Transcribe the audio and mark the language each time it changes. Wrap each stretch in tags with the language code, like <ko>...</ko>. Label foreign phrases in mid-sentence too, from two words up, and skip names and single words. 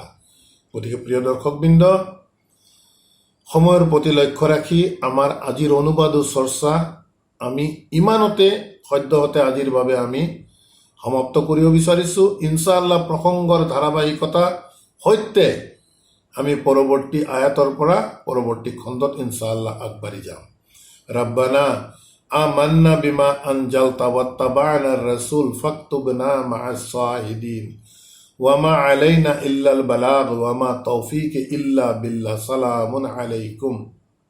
<as>গতিকে প্ৰিয় দৰ্শকবৃন্দ, সময়ৰ প্ৰতি লক্ষ্য ৰাখি আমাৰ আজিৰ অনুবাদ ও চৰ্চা আমি ইমানতে সদ্যহতে আজিৰ বাবে আমি সমাপ্ত কৰিব বিচাৰিছোঁ। ইনশাআল্লাহ প্ৰসংগৰ ধাৰাবাহিকতা সৈতে আমি পৰৱৰ্তী আয়াতৰ পৰা পৰৱৰ্তী খণ্ডত ইনশাআল্লাহ আগবাঢ়ি যাম।</as> <ar>ربنا آمنا بما أنزلت واتبعنا الرسول فاكتبنا مع الشاهدين وما علينا إلا البلاغ وما توفيق إلا بالله. سلام عليكم.</ar>